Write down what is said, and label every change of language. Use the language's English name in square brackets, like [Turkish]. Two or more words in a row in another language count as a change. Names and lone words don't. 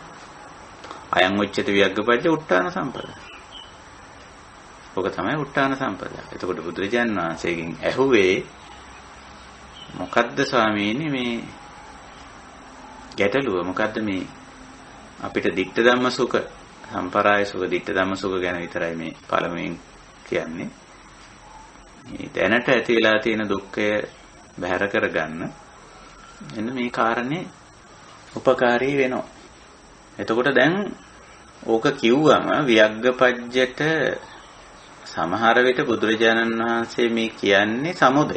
[Pali] අයං උච්චති වියග්ගපච්ච උට්ඨාන සම්පදා. [Sinhala] ඔක තමයි [Pali] උට්ඨාන සම්පදා. [Sinhala] එතකොට බුදුරජාන් වහන්සේගෙන් ඇහුවේ මොකද්ද ස්වාමීනි මේ ගැටලුව මොකද්ද මේ අපිට [Pali] ditta dhamma sukha සම්පරාය සුඛ ditta dhamma sukha [Sinhala] ගැන විතරයි මේ පළමුවෙන් කියන්නේ. මේ දැනට ඇති වෙලා තියෙන දුක්ඛය බැහැර කරගන්න එන්න මේ කාරණේ උපකාරී වෙනවා. එතකොට දැන් ඕක කිව්වම වියග්ගපජ්ජට සමහර විට බුදුරජාණන් වහන්සේ මේ කියන්නේ සමුදය.